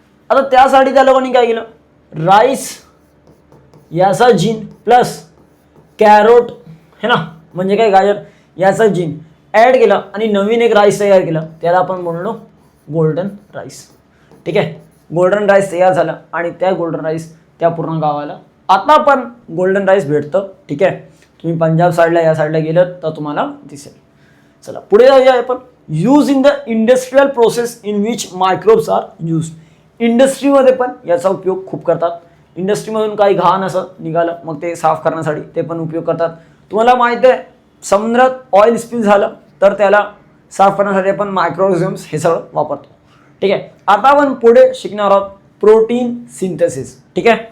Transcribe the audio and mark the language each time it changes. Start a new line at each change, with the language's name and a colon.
Marathi: आता त्यासाठी त्या लोकांनी काय केलं, राईस याचा जीन प्लस कॅरोट,
Hindi: है ना,
Marathi: म्हणजे काय गाजर याचा जीन ॲड केला आणि नवीन एक राईस तयार केला, त्याला आपण म्हणलो गोल्डन राईस, ठीक आहे. गोल्डन राईस तयार झाला आणि त्या गोल्डन राईस त्या पूर्ण गावाला आता पण गोल्डन राईस भेटतं, ठीक आहे. तुम्ही पंजाब साईडला या साईडला गेलं तर तुम्हाला दिसेल. चला पुढे जाऊया आपण.
English: Use in the industrial process in which microbes are use.
Marathi: इंडस्ट्रीमध्ये पण याचा उपयोग खूप करतात. इंडस्ट्रीमधून काही घाण असं निघालं मग ते साफ करण्यासाठी ते पण उपयोग करतात. तुम्हाला माहिती आहे समुद्रात ऑइल स्पिल झालं तर त्याला साफ करण्यासाठी आपण मायक्रोऑर्गॅनिझम्स हे सगळं वापरतो, ठीक आहे. आता आपण पुढे शिकणार आहोत प्रोटीन सिंथेसिस, ठीक आहे.